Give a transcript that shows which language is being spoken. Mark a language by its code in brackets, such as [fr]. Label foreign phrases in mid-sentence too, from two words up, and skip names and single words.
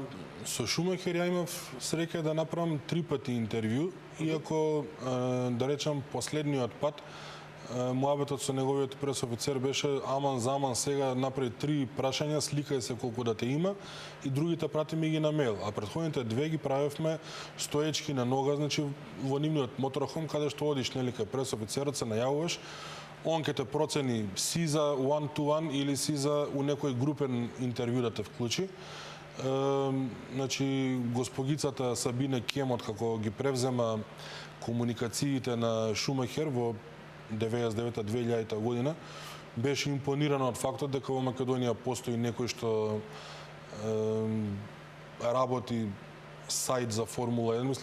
[mk] Со Шумахер ја имав среќа да направам 3 пати интервју, иако да речам последниот пат муабетот со неговиот пресофицер беше аман заман сега направи 3 прашања, сликај се колку да те има и другите прати ми ги на мејл. А претходните 2 ги правевме стоечки на нога, значи во нивниот моторхом каде што одиш нели кај пресофицерот се најавуваш, он ќе те процени си за [en] one to one [mk] или си за у некој групен интервју да те вклучи. Значи госпогицата Сабине Кемот како ги превзема комуникациите на Шумахер во 99-2000 година, беше импонирана од фактот дека во Македонија постои некој што работи сајт за Формула 1.